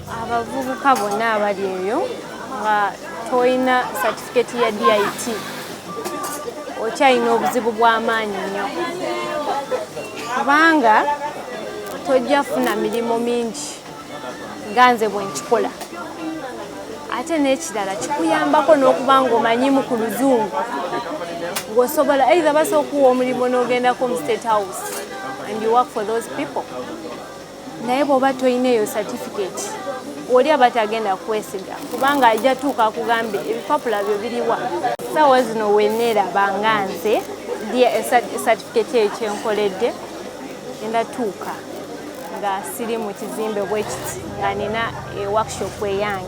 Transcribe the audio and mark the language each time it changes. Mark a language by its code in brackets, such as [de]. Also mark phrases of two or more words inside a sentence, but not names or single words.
[lg] Abavubuka bonna abali eyo nga toyina certificate ya DIT okyalina obuzibu bw'amaanyi nnyo kubanga tojja funa mirimu mingi nga nze bwe nkikola ate n'ekirala kikuyambako n'okuba ng'omanyimu ku luzungu ng'osobola either basobola okuwa omulimu n'ogendako mu state house [en] and you work for those people [lg] naye bw'oba toyina eyo certificate oli aba tagenda kwesiga kubanga ajja tuuka akugambe ebipapula byo biriwa saawa zino weneeraba nga nze certificate eyo kyenkoledde genda tuuka nga siri mu kizimbe bwekiti nga nina workshop eyange.